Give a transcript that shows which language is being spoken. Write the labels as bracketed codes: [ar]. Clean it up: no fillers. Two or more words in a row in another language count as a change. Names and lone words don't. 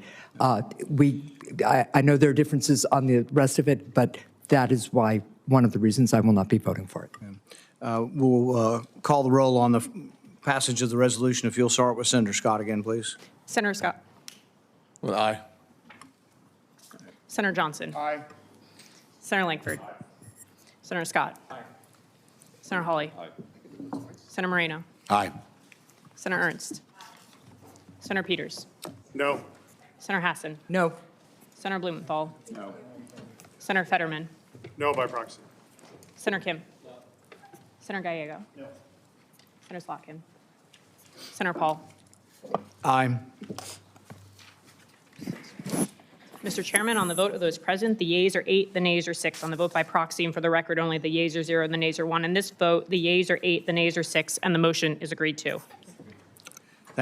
[en] I know there are differences on the rest of it, but that is why, one of the reasons I will not be voting for it. We'll call the roll on the passage of the resolution. If you'll start with Senator Scott again, please. Senator Scott. Well, aye. Senator Johnson. Aye. Senator Langford. Aye. Senator Scott. Aye. Senator Hawley. Aye. Senator Moreno. Aye. Senator Ernst. Senator Peters. No. Senator Hassan. No. Senator Blumenthal. No. Senator Fetterman. No by proxy. Senator Kim. No. Senator Gallego. No. Senator Slotkin. Senator Paul. Aye. Mr. Chairman, on the vote of those present, the yeas are 8, the nays are 6. On the vote by proxy, and for the record only, the yeas are 0 and the nays are 1. In this vote, the yeas are 8, the nays are 6, and the motion is agreed to.